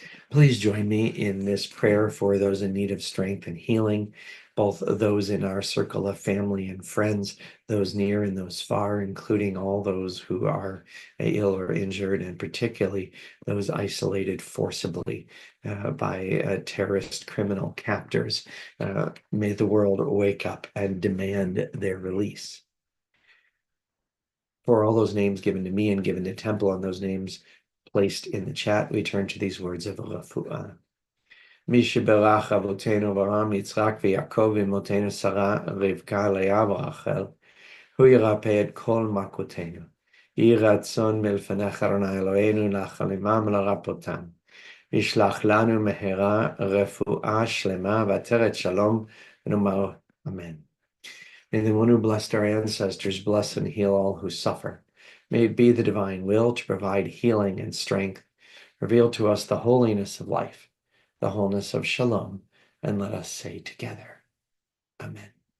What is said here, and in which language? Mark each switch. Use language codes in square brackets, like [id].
[en] Please join me in this prayer for those in need of strength and healing, both those in our circle of family and friends, those near and those far, including all those who are ill or injured, and particularly those isolated forcibly by terrorist criminal captors. May the world wake up and demand their release. For all those names given to me and given to Temple, on those names placed in the chat, we turn to these words of refuah. [he] מי שברך אבותינו אברהם, יצחק ויעקב ואמותינו שרה, רבקה, לאה ורחל, הוא ירפא את כל מכותינו. יהי רצון מלפניך אדוני אלוהינו לחלמם ולרפאותם. וישלח לנו מהרה רפואה שלמה ועטרת שלום, ונאמר אמן. [en] May the one who blessed our ancestors bless and heal all who suffer. May it be the divine will to provide healing and strength. Reveal to us the holiness of life, the wholeness of shalom, and let us say together, Amen.